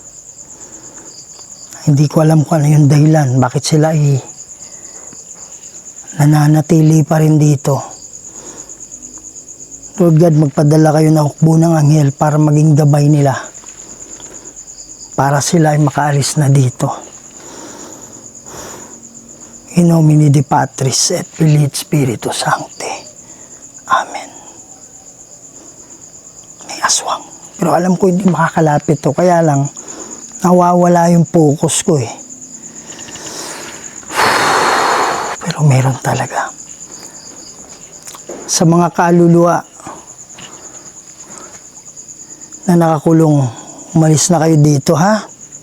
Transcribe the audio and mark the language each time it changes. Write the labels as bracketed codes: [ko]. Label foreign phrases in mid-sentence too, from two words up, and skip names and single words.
[tl] Hindi ko alam kung ano yung dahilan, bakit sila ay nananatili pa rin dito. [en] Lord God, [tl] magpadala kayo ng hukbo ng anghel para maging gabay nila. Para sila ay makaalis na dito. [la] In nomine Dei Patris et Filii et Spiritus Sancti. [tl] Amen. May aswang. Pero alam ko hindi makakalapit to. Kaya lang, nawawala yung focus ko eh. Pero meron talaga. Sa mga kaluluwa na nakakulong, umalis na kayo dito, ha?